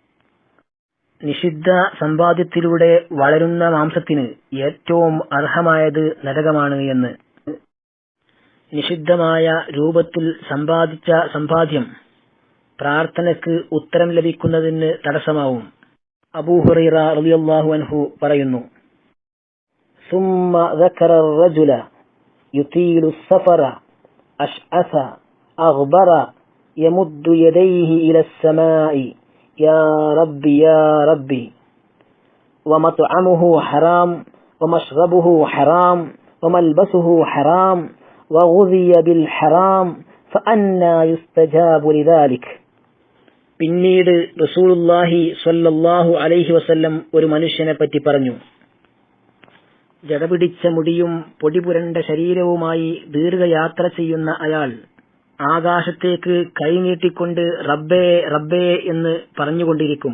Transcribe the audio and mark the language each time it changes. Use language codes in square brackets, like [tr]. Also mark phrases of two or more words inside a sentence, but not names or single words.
[ml] നിഷിദ്ധ സമ്പാദ്യത്തിലൂടെ വളരുന്ന മാംസത്തിന് ഏറ്റവും അർഹമായത് നരകമാണ് എന്ന്. നിഷിദ്ധമായ രൂപത്തിൽ സമ്പാദിച്ച സമ്പാദ്യം പ്രാർത്ഥനയ്ക്ക് ഉത്തരം ലഭിക്കുന്നതിന് തടസ്സമാവും. അബൂ ഹുറൈറ [ar] رضي الله عنه [ml] പറയുന്നു, [ar] ثم ذكر الرجل يطيل السفر أشعث أغبر يمد يديه إلى السماء يا ربي يا ربي ومطعمه حرام ومشربه حرام وملبسه حرام وغذي بالحرام فأنى يستجاب لذلك. [ml] പിന്നീട് [ar] رسول الله صلى الله عليه وسلم [ml] ഒരു മനുഷ്യനെ പറ്റി പറഞ്ഞു, ജടപിടിച്ച മുടിയും പൊടിപുരണ്ട ശരീരവുമായി ദീർഘയാത്ര ചെയ്യുന്ന അയാൾ ആകാശത്തേക്ക് കൈനീട്ടിക്കൊണ്ട് റബ്ബേ റബ്ബേ എന്ന് പറഞ്ഞുകൊണ്ടിരിക്കും.